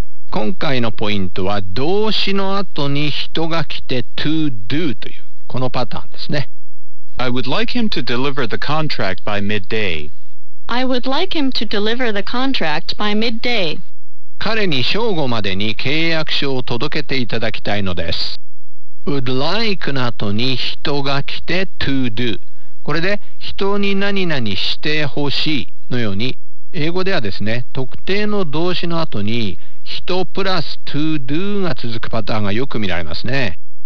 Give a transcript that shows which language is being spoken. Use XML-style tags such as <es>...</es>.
<ja>今回のポイントは動詞の後に人が来て to do というこのパターンですね。</ja> <en>I would like him to deliver the contract by midday. I would like him to deliver the contract by midday.</en> <ja>彼に正午までに契約書を届けていただきたいのです。 would like の後に人が来て to do、 これで人に何々してほしいのように英語ではですね、特定の動詞の後に人プラス to do が続くパターンがよく見られますね。</ja>